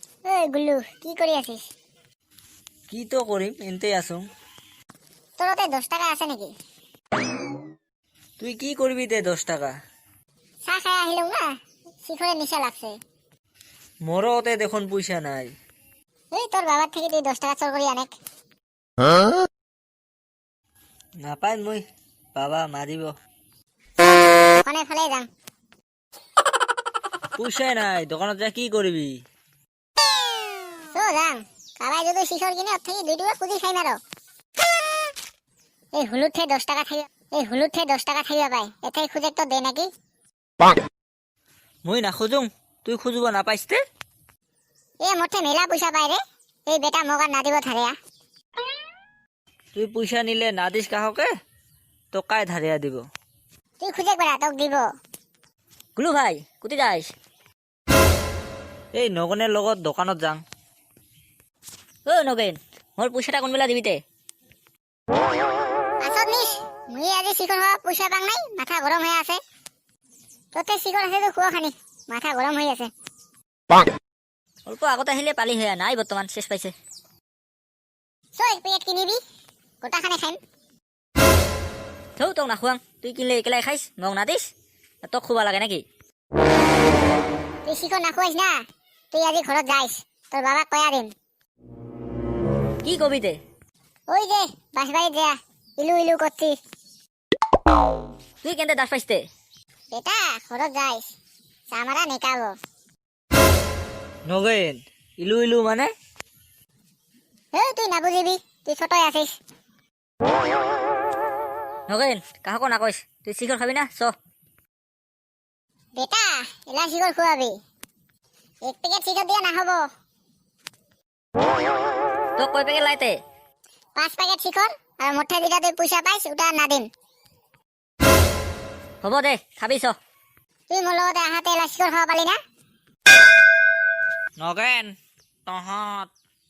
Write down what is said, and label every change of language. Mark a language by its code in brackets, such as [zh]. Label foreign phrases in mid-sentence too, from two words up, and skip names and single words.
[rkt] ওই গুল্লু কি কৰি আছিস? কি তো কৰিম এনতে আছো। তোৰ তাতে 10 টাকা আছে নেকি? তুই কি করবি তে 10 টাকা? চাহ খাই আহিলো না, শিখরে নিশা লাগছে। মোরও ওতে দেখুন পয়সা নাই। এই তোর বাবার থেকে তুই 10 টাকা চোর করি আনেক। নাপাই মই, বাবা মারিব। দোকানে ফেলে যাম। পয়সাই নাই, দোকানত যা কি করবি? তো যাম, কাবাই যদি শিখর কিনে ওর থেকে 2 টাকা খুঁজি খাই মারো। এই হুলুঠে 10 টাকা থাকি, এই হুলুঠে 10 টাকা থাকিবা পাই, এটাই খুঁজে তো দে নাকি? মই নাখোজুং, তুই খুঁজব নাপাইছ তে? এ মোটে মেলা পয়সা পাই রে, এই বেটা মোক আর না দিব ধারিয়া। তুই পয়সা নিলে না দিস কাহকে, তো কায় ধারিয়া দিব? তুই খুঁজে বেড়া, তোক দিব। গুলু ভাই কুতি যাইস? এই নগনের লগত দোকানত যাং। ও নগেন, মোর পয়সাটা কোন বেলা দিবি তে? আসত নিস, মুই আজি শিখর হওয়া পয়সা পাং নাই, মাথা গরম হয়ে আছে। তোতে শিখর আছে তো খুয়া খানি, মাথা গরম হয়ে আছে। অল্প আগত আহিলে পালি হয়ে নাই, বর্তমান শেষ পাইছে। চো এক পেকেট কিনিবি, গোটা খানে খাইম। থৌ তোক নাখুৱাং, তুই কিনলে একেলাই খাইছ, মোক না দিস? তোক খুবা লাগে নাকি? তুই শিখর না খুয়াইস না, তুই আজি ঘরত যাইস, তোর বাবা কয়া দিম। কি কবি তে? ওই যে বাঁশবাড়িত যা, ইলু ইলু করছি। তুই কেনতে দাস পাইছতে? বেটা ঘরত যাইস, চামারা নেকাবো। নগেন, ইলু ইলু মানে? হে তুই না বুঝিবি, তুই ছোটই আছিস। নগেন, কাহকো নাকইস, তুই শিখর খাবি না? চ। বেটা এলা শিখর খুয়াবি, এক পেকেট শিখর দিয়া না হবো। তোক কয় পেকেট লাইতে? 5 প্যাকেট শিখর, আর মোটে যেটা তুই পয়সা পাইস ওটা না দিম। হ'ব দে, খাবি চ। তুই মোর লগতে আহাতে এলা শিখর খাওয়া পালি না? নগেন, তহঁত